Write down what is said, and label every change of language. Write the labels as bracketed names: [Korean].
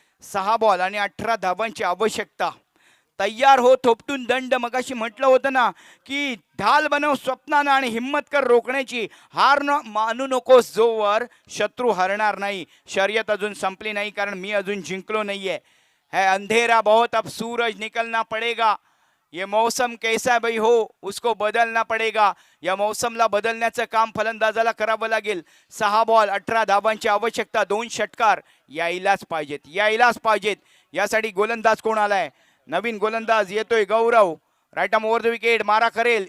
[Marathi] 6 ball आणि 18 धावांची आवश्यकता. तयार हो. थोपटून दंड. मगाशी म्हटलं होतं ना की ढाल बनव स्वप्नानं आणि हिम्मत कर रोखण्याची. हार न मानू नकोस जोवर शत्रू हरणार नाही. शर्यत अजून संपली नाही, कारण मी अजून जिंकलो नाहीये. [Hindi] है अंधेरा बहुत, अब सूरज निकलना पडेगा. ये मौसम कैसा है भाई हो, उसको बदलना पडेगा. [Marathi] या मौसमला बदलण्याचं काम फलंदाजाला करावं लागेल. 6 बॉल 18 धावांची आवश्यकता. 2 षटकार यायलाच पाहिजेत. यासाठी गोलंदाज कोण आलाय? नवीन गोलंदाज येतोय गौरव. Right arm over the wicket मारा करेल.